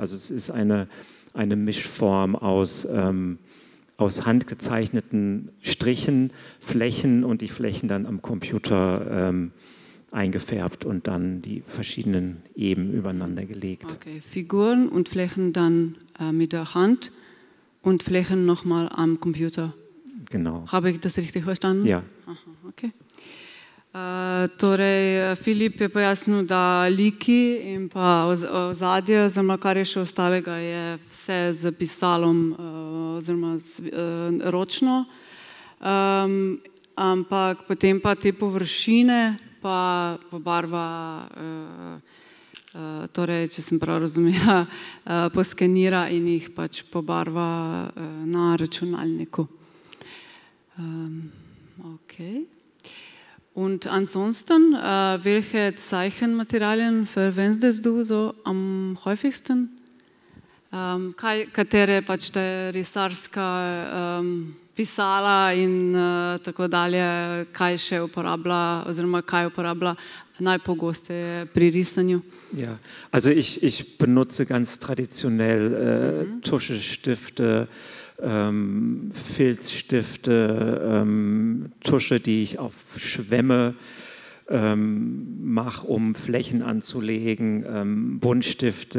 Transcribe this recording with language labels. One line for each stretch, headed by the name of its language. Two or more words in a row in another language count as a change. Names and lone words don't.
German: Also es ist eine Mischform aus handgezeichneten Strichen, Flächen und die Flächen dann am Computer eingefärbt und dann die verschiedenen Eben übereinander gelegt. Okay, Figuren und Flächen dann mit der Hand und Flächen nochmal am Computer. Genau. Habe ich das richtig verstanden? Ja. Aha, okay.
Slovenian: Torej, Filip je pojasnil, da liki in pa ozadje, oziroma kar je še ostalega, je vse z pisalom oziroma ročno, ampak potem pa te površine pa pobarva, torej, če sem prav razumela, poskenira in jih pač pobarva na računalniku. Okay.
German: Und ansonsten, welche Zeichenmaterialien verwendest du so am häufigsten?
Slovenian: Katere pač te risarska pisala in tako dalje, kaj še uporablja oziroma kaj uporablja najpogosteje pri risanju?
German: Ja, also ich benutze ganz traditionell Tuschestifte, Filzstifte, Tusche, die ich auf Schwämme mache, um Flächen anzulegen, Buntstifte.